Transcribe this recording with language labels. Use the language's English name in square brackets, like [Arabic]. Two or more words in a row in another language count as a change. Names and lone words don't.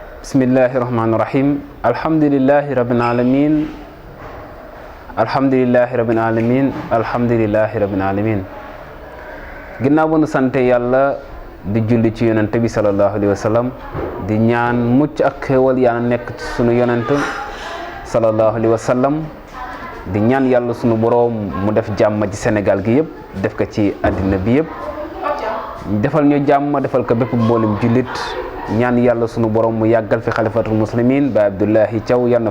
[Arabic] بسم الله الرحمن الرحيم. الحمد لله رب العالمين. الحمد لله رب العالمين. الحمد لله رب العالمين. [Wolof] Ginnaaw bu nu sante yàlla di julli ci yonent bi [Arabic] صلى الله عليه وسلم [Wolof] di ñaan mucc ak xéewal yaa nekk ci sunu yonent [Arabic] صلى الله عليه وسلم [Wolof] di ñaan yàlla sunu boroom mu def jàmm ci Sénégal gi yëpp def ko ci àddina bi yëpp defal ñu jàmm defal ko bépp mboolem jullit ñaan yàlla sunu borom mu yàggal fi [Arabic] خليفة المسلمين [Wolof] ba Abdullahi Thiaw yàlla na